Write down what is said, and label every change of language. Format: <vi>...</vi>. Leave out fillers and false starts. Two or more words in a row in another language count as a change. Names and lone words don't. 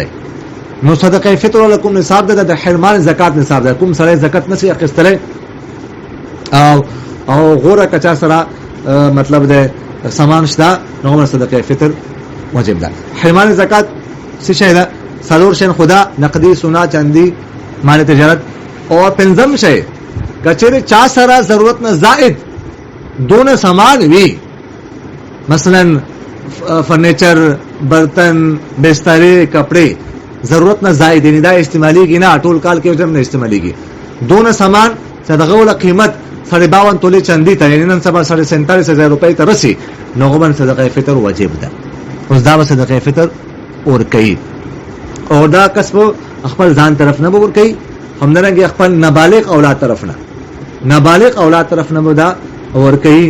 <ps>نو صدقه فطر ولکم نصاب ده د حرمان زکات نصاب ده، کوم سره زکات نشي اخستلای او غوره کچا سره مطلب ده سامان شته، نو صدقه فطر واجب ده. حرمان زکات څه شي ده؟ سالور شین خدا، نقدي، سونا، چاندي، مال تجارت. او پنځم شي کچره چا سره ضرورت نه زائد دونه سامان وی، مثلا فرنیچر،</ps> <ur>برتن، بسترے، کپڑے،</ur> <ps>ضرورت نه زائد نه دا استعماليږي نه، ټول کال کې وجم نه استعماليږي. دونه سامان صدقه ول قیمت 52 توله چاندي ته، یعنی نن سبا 47,000 روپۍ ته رسی، نو غوښمن صدقه فطر واجب ده. اوس دا صدقه فطر اور کوي، او دا کسب خپل ځان طرف نه ور کوي، همدارنګه خپل نابالغ اولاد طرف نه، نابالغ اولاد طرف نه دا ور کوي.</ps>